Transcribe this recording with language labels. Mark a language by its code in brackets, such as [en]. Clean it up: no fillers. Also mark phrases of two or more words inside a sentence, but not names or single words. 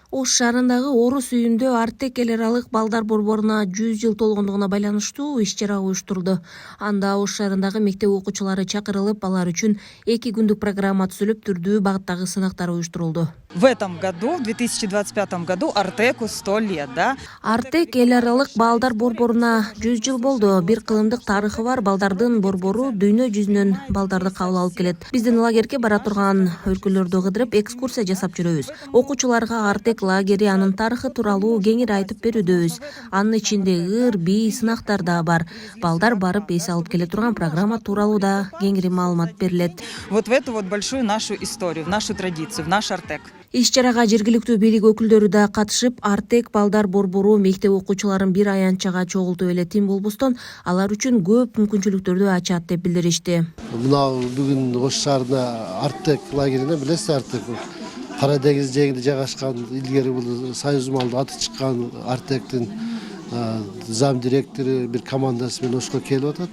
[ky] Ош шаарындагы Орус үйүндө Артек эл аралык балдар борборуна 100 жыл толгондугуна байланыштуу иш-чара уюштурулду. Анда Ош шаарындагы мектеп окуучулары чакырылып, алар үчүн 2 күндүк программа түзүлүп, түрдүү багыттагы сынактар уюштурулду. [ru] В этом году, в 2025 году, Артеку 100 лет, да? [ky] Артек эл аралык балдар борборуна 100 жыл болду. Бир кылымдык тарыхы бар балдардын борбору дүйнө жүзүнөн балдарды кабыл алып келет. Биздин лагерге бара турган өлкөлөрдү кыдырып, экскурсия жасап жүрөбүз. Окуучуларга Артек лагери, анын тарыхы тууралуу кеңири айтып берүүбүз. Анын ичинде ыр, бий, сынактар да бар. Балдар барып эс алып келе турган программа тууралуу да кеңири маалымат берилет. [ru] Вот в эту вот большую нашу историю, в нашу традицию, в наш Артек. [ky] Иш-чарага жергиликтүү бийлик өкүлдөрү да катышып, Артек балдар борбору мектеп окуучуларын бир аянтчага чогултуп эле тим болбостон, алар үчүн көп мүмкүнчүлүктөрдү ачат деп билдиришти. Мына бүгүн Ош шаарында Артек лагерине, билесиз, Артек Кара деңиз жээгинде жайгашкан, илгери бул Союз малды аты чыккан Артектин зам директору бир командасы менен Ошко келип атат.